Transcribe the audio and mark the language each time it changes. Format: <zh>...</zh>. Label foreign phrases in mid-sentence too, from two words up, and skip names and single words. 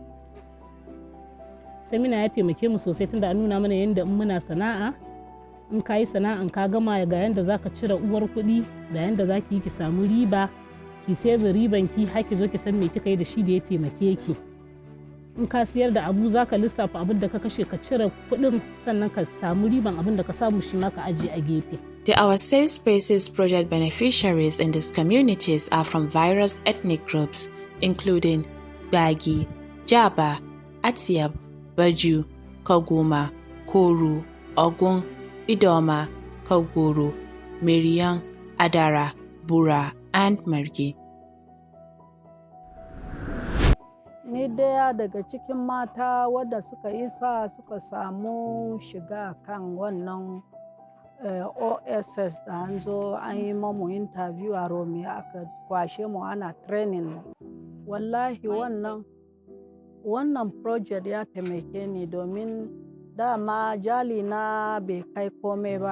<ha>Samina ya taimake mu sosai tunda an nuna mana yadda in muna sana'a in ka yi sana'an ka gama ga yadda za ka cire uwar kuɗi da yadda za ki yi ki samu riba ki save riban ki har ki zo ki san me kika yi da shi da ya taimake ki. In ka siyar da abu za ka lissafa abin da ka kashe ka cire kuɗin sannan ka samu riban abin da ka samu shi ma ka ajiye a gefe.</ha> <en>The Our Safe Spaces project beneficiaries in these communities are from various ethnic groups, including Bagi, Jaba, Atiab, Baju, Koguma, Koru, Ogun, Idoma, Koguru, Miriam, Adara, Bura, and Margi.</en> <ha>Ni daya daga cikin mata wadda suka isa suka samu shiga kan wannan OSS da an zo an yi mamu interview a Rome aka kwashe mu ana training mu. Wallahi wannan project ya taimake ni domin dama jali na bai kai komai ba.</ha>